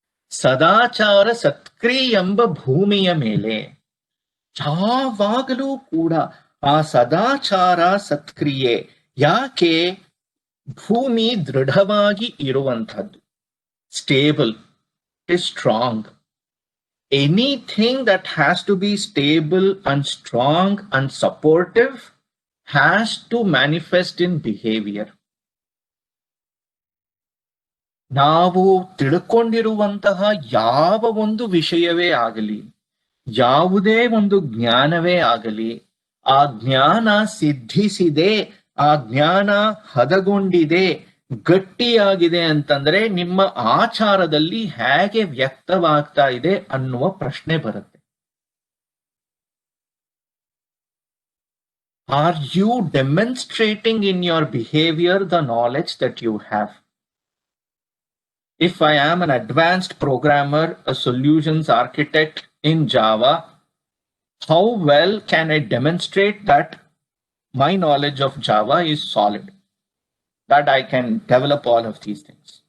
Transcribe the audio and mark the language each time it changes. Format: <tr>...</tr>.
<kn>ಸದಾಚಾರ ಸತ್ಕ್ರಿಯೆ ಎಂಬ ಭೂಮಿಯ ಮೇಲೆ ಯಾವಾಗಲೂ ಕೂಡ ಆ ಸದಾಚಾರ ಸತ್ಕ್ರಿಯೆ ಯಾಕೆ? ಭೂಮಿ ದೃಢವಾಗಿ ಇರುವಂಥದ್ದು,</kn> <en>Stable, strong. Anything that has to be stable and strong and supportive has to manifest in behavior.</en> <kn>ನಾವು ತಿಳ್ಕೊಂಡಿರುವಂತಹ ಯಾವ ಒಂದು ವಿಷಯವೇ ಆಗಲಿ, ಯಾವುದೇ ಒಂದು ಜ್ಞಾನವೇ ಆಗಲಿ, ಆ ಜ್ಞಾನ ಸಿದ್ಧಿಸಿದೆ, ಆ ಜ್ಞಾನ ಹದಗೊಂಡಿದೆ, ಗಟ್ಟಿಯಾಗಿದೆ ಅಂತಂದ್ರೆ ನಿಮ್ಮ ಆಚಾರದಲ್ಲಿ ಹೇಗೆ ವ್ಯಕ್ತವಾಗ್ತಾ ಇದೆ ಅನ್ನುವ ಪ್ರಶ್ನೆ ಬರುತ್ತೆ.</kn> <en>Are you demonstrating in your behaviour the knowledge that you have? If I am an advanced programmer, a solutions architect in Java, how well can I demonstrate that my knowledge of Java is solid, that I can develop all of these things?</en>